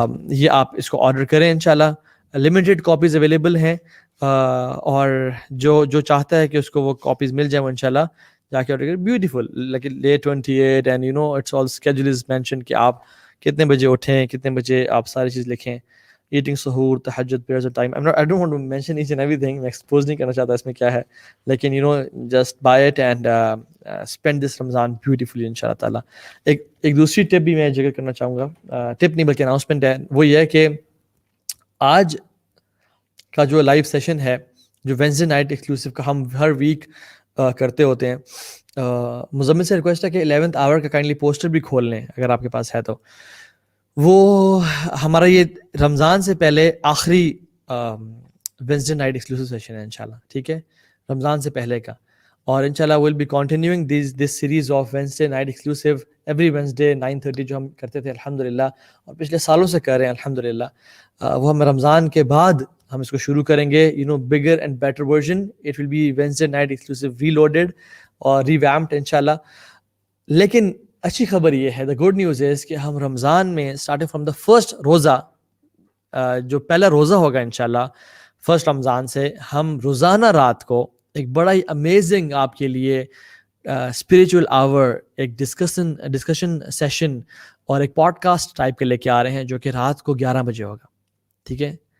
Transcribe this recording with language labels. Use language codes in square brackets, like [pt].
[ur] یہ آپ اس کو آرڈر کریں انشاءاللہ. لمیٹیڈ کاپیز اویلیبل ہیں, اور جو چاہتا ہے کہ اس کو وہ کاپیز مل جائیں وہ انشاءاللہ جا کے آرڈر کریں. [en] beautiful, like day 28 and it's all schedule is mention [ur] کہ آپ کتنے بجے اٹھیں, کتنے بجے آپ ساری چیز لکھیں. [en] Eating suhoor, tahajjud, prayers time. I don't want to mention each and everything, [ur] میں ایکسپوز نہیں کرنا چاہتا اس میں کیا ہے, لیکن [en] just buy it and spend this Ramadan beautifully ان شاء اللہ تعالیٰ. [ur] ایک دوسری ٹپ بھی میں ذکر کرنا چاہوں گا, ٹپ نہیں بلکہ اناؤنسمنٹ ہے. وہ یہ ہے کہ آج کا جو لائیو سیشن ہے, جو وینسڈے نائٹ ایکسکلوسیو کا ہم ہر ویک کرتے ہوتے ہیں, مزمل سے ریکویسٹ ہے کہ 11th آور کا کائنڈلی پوسٹر بھی کھول لیں اگر آپ کے پاس ہے تو. وہ ہمارا یہ رمضان سے پہلے آخری وینسڈے نائٹ ایکسکلوسیو سیشن ہے انشاءاللہ, ٹھیک ہے, رمضان سے پہلے کا. اور انشاءاللہ [en] we'll be continuing this series of Wednesday night exclusive every Wednesday [ur] 9:30 جو ہم کرتے تھے الحمدللہ, اور پچھلے سالوں سے کر رہے ہیں الحمدللہ. وہ ہم رمضان کے بعد ہم اس کو شروع کریں گے, [en] bigger and better version. It will be Wednesday night exclusive reloaded اور revamped انشاءاللہ. [ur] لیکن اچھی خبر یہ ہے, [en] the good news is [ur] کہ ہم رمضان میں starting from the first روزہ, جو پہلا روزہ ہوگا انشاءاللہ فرسٹ رمضان سے, ہم روزانہ رات کو ایک بڑا ہی امیزنگ آپ کے لیے اسپریچول آور, ایک ڈسکشن سیشن اور ایک پوڈ کاسٹ ٹائپ کے لے کے آ رہے ہیں, جو کہ رات کو 11 بجے ہوگا, ٹھیک ہے.